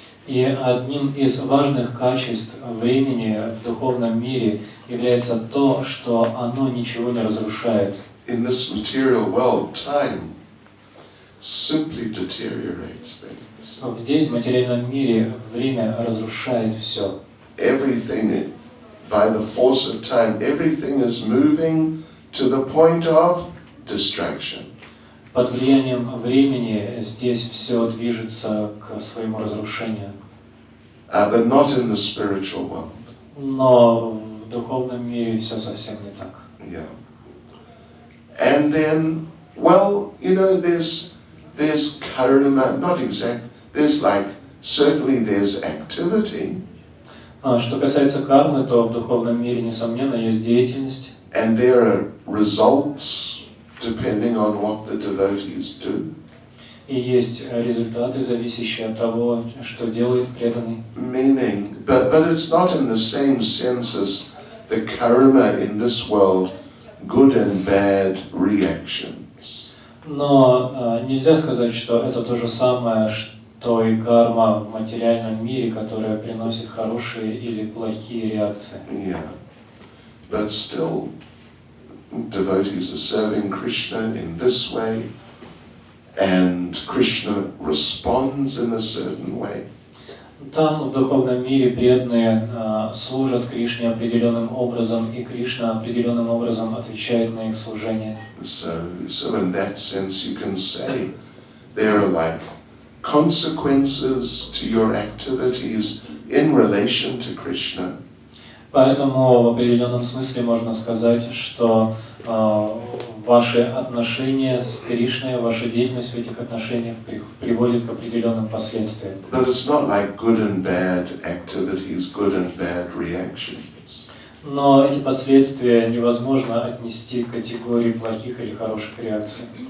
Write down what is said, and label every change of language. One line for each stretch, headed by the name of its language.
Russian: И одним из важных качеств времени в духовном мире является то, что оно ничего не разрушает.
English: In this material world, time simply deteriorates things.
Russian: Здесь, в материальном мире, время разрушает все.
English: Everything, by the force of time, everything is moving to the point of distraction.
Russian: Под влиянием времени здесь все движется к своему разрушению.
English: But not in the spiritual world.
Russian: Но в духовном мире все совсем не так.
English: Yeah. And then, well, you know, there's karma, not exact, there's like, certainly there's activity.
Russian: Что касается кармы, то в духовном мире, несомненно, есть деятельность.
English: And there are results depending on what the devotees do.
Russian: И есть результаты, зависящие от того, что делает преданный.
English: Meaning, but it's not in the same sense as the karma in this world, good and bad reactions.
Russian: Но нельзя сказать, что это то же самое, что и карма в материальном мире, которая приносит хорошие или плохие реакции.
English: Yeah. But still, devotees are serving Krishna in this way, and Krishna responds in a certain way.
Russian: Там, в духовном мире, преданные служат Кришне определенным образом, и Кришна определенным образом отвечает на их служение.
English: So in that sense you can say there are like consequences to your activities in relation to Krishna.
Russian: Поэтому в определенном смысле можно сказать, что ваши отношения с Кришной, ваша деятельность в этих отношениях приводит к определенным последствиям.
English: But it's not like good and bad activities, good and bad reactions.
Russian: Но эти последствия невозможно отнести к категории плохих или хороших реакций.